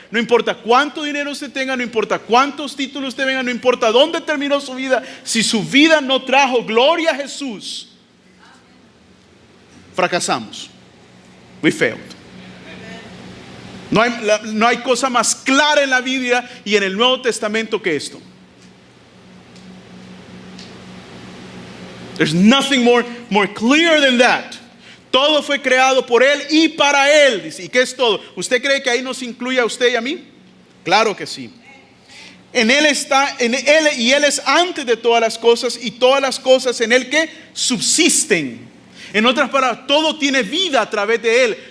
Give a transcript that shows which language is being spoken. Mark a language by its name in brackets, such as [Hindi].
[Spanish] No importa cuánto dinero usted tenga, no importa cuántos títulos usted tenga, no importa dónde terminó su vida, si su vida no trajo gloria a Jesús, fracasamos. [English] We failed. [Spanish] No hay cosa más clara en la Biblia y en el Nuevo Testamento que esto. [English] There's nothing more clear than that. [Spanish] Todo fue creado por Él y para Él. Dice, ¿y qué es todo? ¿Usted cree que ahí nos incluye a usted y a mí? Claro que sí. En Él está, y Él es antes de todas las cosas, y todas las cosas en Él que subsisten. En otras palabras, todo tiene vida a través de Él.